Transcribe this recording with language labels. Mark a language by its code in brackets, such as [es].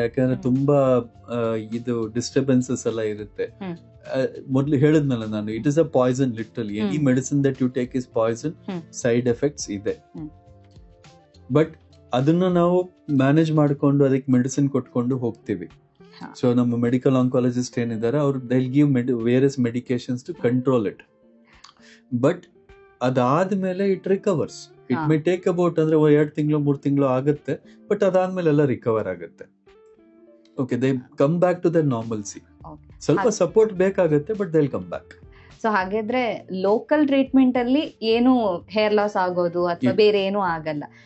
[kn] ಯಾಕಂದ್ರೆ ತುಂಬಾ ಇದು ಡಿಸ್ಟರ್ಬೆನ್ಸಸ್ ಎಲ್ಲ ಇರುತ್ತೆ. ಮೊದ್ಲು ಹೇಳಿದ್ನಲ್ಲ ನಾನು, [en] It is a poison literally. Any medicine that you take is poison, side effects ಇದೆ. [kn] ಬಟ್ ಅದನ್ನ ನಾವು ಮ್ಯಾನೇಜ್ ಮಾಡ್ಕೊಂಡು ಅದಕ್ಕೆ ಮೆಡಿಸಿನ್ ಕೊಟ್ಕೊಂಡು ಹೋಗ್ತೀವಿ. ಸೊ ನಮ್ಮ ಮೆಡಿಕಲ್ ಆಂಕಾಲಜಿಸ್ಟ್ ಏನಿದ್ದಾರೆ ಅವ್ರು [en] they'll give various medications to control it. But ಅದಾದ್ಮೇಲೆ it recovers. It may take about [kn] ಅಂದ್ರೆ 2 ತಿಂಗಳು 3 ತಿಂಗಳು ಆಗುತ್ತೆ, ಬಟ್ ಅದಾದ್ಮೇಲೆ ಎಲ್ಲ ರಿಕವರ್ ಆಗುತ್ತೆ. [en] Okay, they come back to the normalcy. [kn] ಸ್ವಲ್ಪ ಸಪೋರ್ಟ್ ಬೇಕಾಗುತ್ತೆ, [en] But they will come back. [kn] So ಹಾಗಾದ್ರೆ ಲೋಕಲ್ ಟ್ರೀಟ್ಮೆಂಟ್ ಅಲ್ಲಿ ಏನು ಹೇರ್ ಲಾಸ್ ಆಗೋದು ಅಥವಾ ಬೇರೆ ಏನು ಆಗಲ್ಲ.